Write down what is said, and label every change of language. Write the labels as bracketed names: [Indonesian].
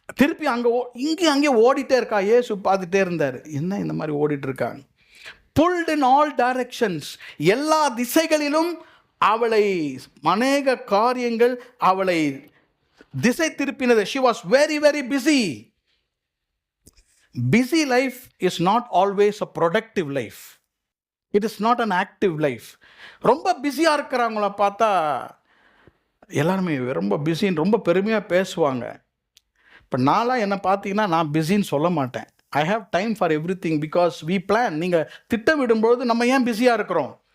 [Tamil] திருப்பி அங்கே ஓடிட்டே இருக்கா. இயேசு பார்த்துட்டே இருந்தார், என்ன இந்த மாதிரி ஓடிட்டு இருக்காங்க. [English] pulled in all directions, [Tamil] எல்லா திசைகளிலும் அவளை அநேக காரியங்கள் அவளை திசை திருப்பினது. [English] She was very very busy. Busy life is not always a productive life. It is not an active life. [Tamil] ரொம்ப பிஸியாக இருக்கிறவங்கள பார்த்தா எல்லாருமே ரொம்ப பிஸின்னு ரொம்ப பெருமையாக பேசுவாங்க. இப்போ நான்லாம் என்ன பார்த்தீங்கன்னா, நான் பிஸின்னு சொல்ல மாட்டேன். [English] I have time for everything because we plan. [Tamil] நீங்கள் திட்டமிடும்பொழுது நம்ம ஏன் பிஸியாக இருக்கிறோம்?